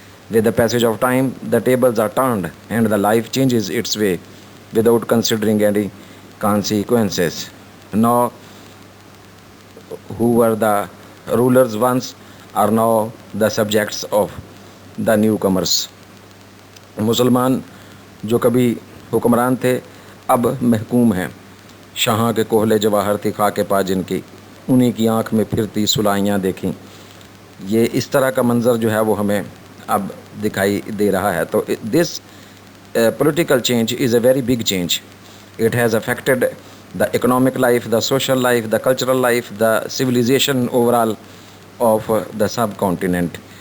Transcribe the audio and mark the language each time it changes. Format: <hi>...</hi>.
<en>With the passage of time, the tables are turned, and the life changes its way without considering any consequences. Now, who were the rulers once are now the subjects of the newcomers.</en> <ur>مسلمان جو کبھی حکمران تھے اب محکوم ہیں. شاہاں کے کوہلے جواہر تھی خاک پا جن کی، انہی کی آنکھ میں پھرتی سلائیاں دیکھیں. یہ اس طرح کا منظر جو ہے وہ ہمیں اب دکھائی دے رہا ہے.</ur> <en>تو this political change is a very big change. It has affected the economic life, the social life, the cultural life, the civilization overall of the subcontinent.</en>